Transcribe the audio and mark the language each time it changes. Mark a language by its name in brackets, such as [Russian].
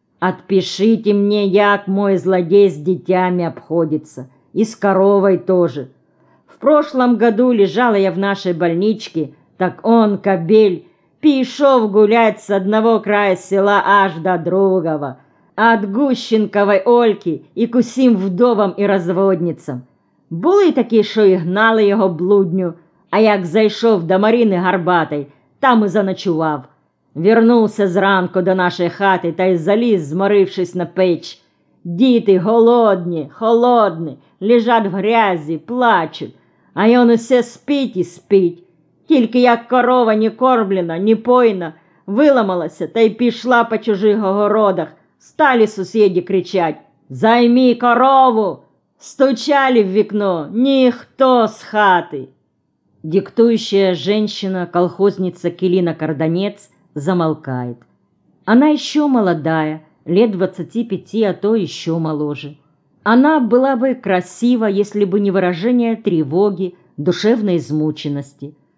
[Russian] Отпишите мне, як мой злодей с детьми обходится, и с коровой тоже. В прошлом году лежала я в нашей больничке, так он, кобель, пишов гулять с одного края села аж до другого, от Гущенковой Ольки и кусим вдовам и разводницам. [Ukrainian] Були такі, що і гнали його блудню, а як зайшов до Марини Гарбатой, там і заночував. Вернувся зранку до нашої хати та й заліз, зморившись на печ. Діти голодні, холодні, лежать в грязі, плачуть, а й он усе спить і спить. Тільки як корова не кормлена, не пойна, виламалася та й пішла по чужих огородах, стали сусіди кричать: «Займі корову!» Стучали в вікно, ніхто з хати. [Russian] Диктующая женщина-колхозница Келина Карданец замолкает. Она еще молодая, лет 25, а то еще моложе. Она была бы красива, если бы не выражение тревоги, душевной измученности.